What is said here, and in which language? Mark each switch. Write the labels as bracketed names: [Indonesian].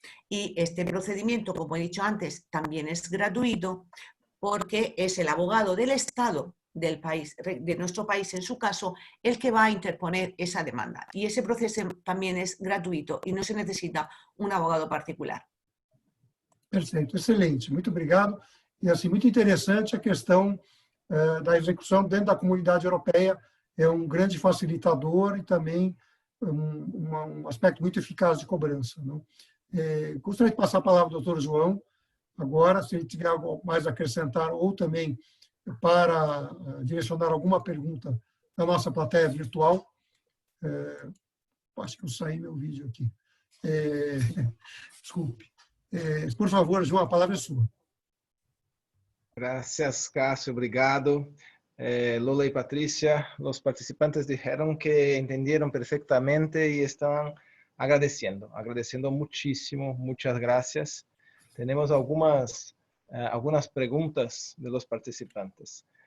[Spanish] Y este procedimiento, como he dicho antes, también es gratuito, porque es el abogado del Estado del país, de nuestro país en su caso, el que va a interponer esa demanda. Y ese proceso también es gratuito y no se necesita um abogado particular. [Portuguese] Perfeito, excelente, muito obrigado. E assim, muito interessante a questão da execução dentro da comunidade europeia, é um grande facilitador e também um aspecto muito eficaz de cobrança. Não? Gostaria de passar a palavra ao Dr. João, agora, se ele tiver algo mais a acrescentar ou também para direcionar alguma pergunta da nossa plateia virtual. Acho que eu saí meu vídeo aqui. Desculpe. Por favor, João, a palavra é sua. [Spanish] Gracias, Cássio, [Portuguese] obrigado. [Spanish] Lola y Patricia, los participantes dijeron que entendieron perfectamente y están agradeciendo muchísimo, muchas gracias. Tenemos algunas preguntas de los participantes.